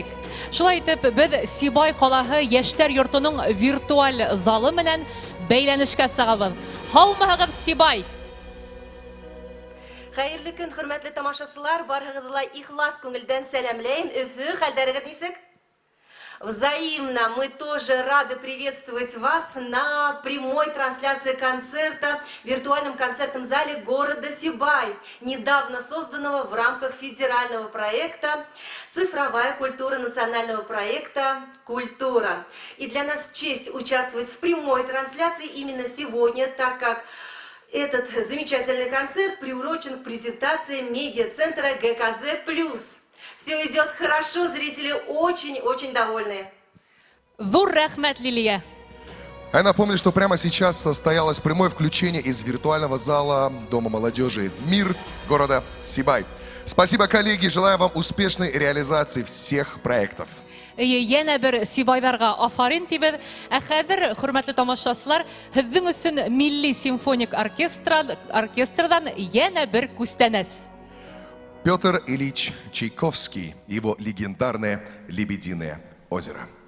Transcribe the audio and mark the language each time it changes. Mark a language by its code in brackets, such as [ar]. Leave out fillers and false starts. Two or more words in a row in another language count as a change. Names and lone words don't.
[ba] Шулай итеп, без Сибай калаһы яшьләр йортының виртуаль залы менән бәйләнешкә сыгабыз. Һаумыгыз Сибай! Хәерле көн, хөрмәтле тамашачылар, барыгызга ихлас күңелдән сәламләйм. Өфе, хәлдәрегез нисек? [ru] Взаимно мы тоже рады приветствовать вас на прямой трансляции концерта в виртуальном концертном зале города Сибай, недавно созданного в рамках федерального проекта «Цифровая культура» национального проекта «Культура». И для нас честь участвовать в прямой трансляции именно сегодня, так как этот замечательный концерт приурочен к презентации медиацентра ГКЗ+. Все идет хорошо, зрители очень-очень довольны. [ba] Зур рәхмәт Лилия! [ru] А я напомню, что прямо сейчас состоялось прямое включение из виртуального зала Дома молодежи «Мир» города Сибай. Спасибо, коллеги, желаю вам успешной реализации всех проектов. [ba] Яна бер Сибайдарга афарин тибез. Хәзер, хөрмәтле тамашачылар, һезнең өчен Милли симфоник оркестрдан яна бер күстәнәс. [ru] Петр Ильич Чайковский, его легендарное «Лебединое озеро».